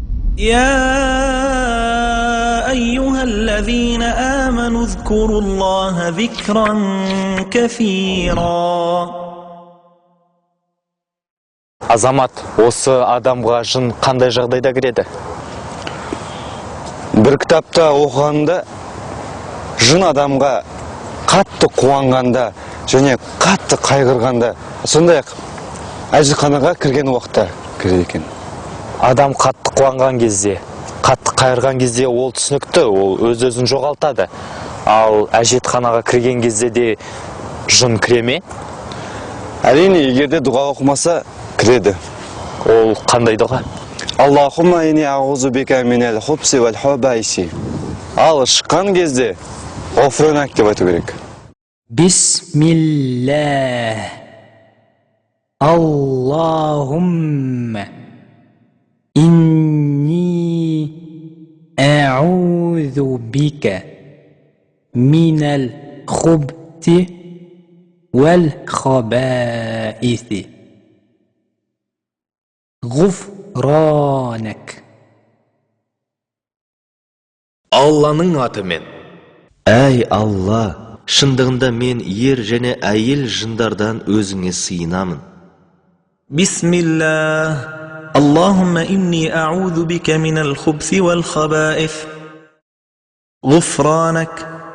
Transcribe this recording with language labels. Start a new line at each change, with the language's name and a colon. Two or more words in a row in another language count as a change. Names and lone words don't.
Arabic: يا أيها الذين آمنوا اذكروا الله ذكرا كثيرا.
Kazakh: Азамат, осы адамға жын қандай жағдайда кіреді?
Turkish: Bir kitapta
Kazakh: оқығанда жын адамға қатты қуанғанда және қатты қайғырғанда, сондай-ақ әжетханаға кірген уақытта кіреді екен. Адам қатты қуанған кезде, қатты қайырған кезде ол түсінікті, ол өз-өзін жоғалтады. Ал әжетханаға кірген кезде де жын кіре ме? Әрине, егерде дұға оқымаса, кіреді. Ол қандай дұға?
Arabic: اللهم إني أعوذ بك من الخبث والخبائث.
Kazakh: Ал шыққан кезде ғофранак деп айту керек.
Arabic: Бисмиллах. اللهم إني أعوذ بك من الخبث والخبائث. Ғуфранак.
Kazakh: Алланың атымен. Әй Алла, шындығында мен ер және әйел жындардан өзіңе сыйынамын.
Arabic: Бисмиллах. اللهم إني أعوذ بك من الخبث والخبائث. Ғуфранак.